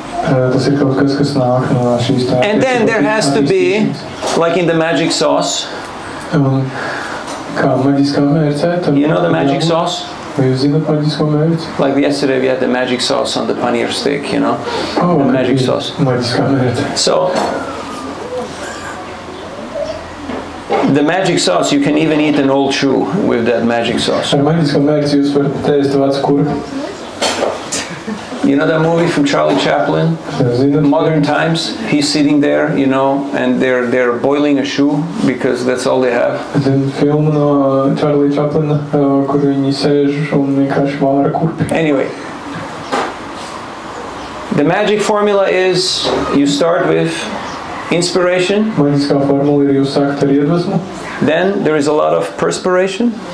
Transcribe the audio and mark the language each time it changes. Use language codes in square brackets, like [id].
[lv] Tas ir kaut kas, kas nāk no šīs tā. [en] And then there has to be, like in the magic sauce. [lv] Kā maģiskā mērcē. [en] You know the magic sauce? [lv] Vai jūs zināt maģisko mērci? [en] Like yesterday we had the magic sauce on the paneer steak, you know? Oh, the magic sauce. [lv] Maģiskā mērce. [en] So, the magic sauce, you can even eat an old shoe with that magic sauce. [lv] Ar maģisko mērci jūs varat tēst vecu kurpi. [en] You know that movie from Charlie Chaplin? Modern Times. He's sitting there, you know, and they're boiling a shoe because that's all they have. [lv] Filmu no Charlie Chaplin, kur viņi sēž un vienkārši vāra kurpi. [en] Anyway, the magic formula is you start with inspiration. [lv] Maģiskā formula ir jūs sākat ar iedvesmu. [en] Then there is a lot of perspiration.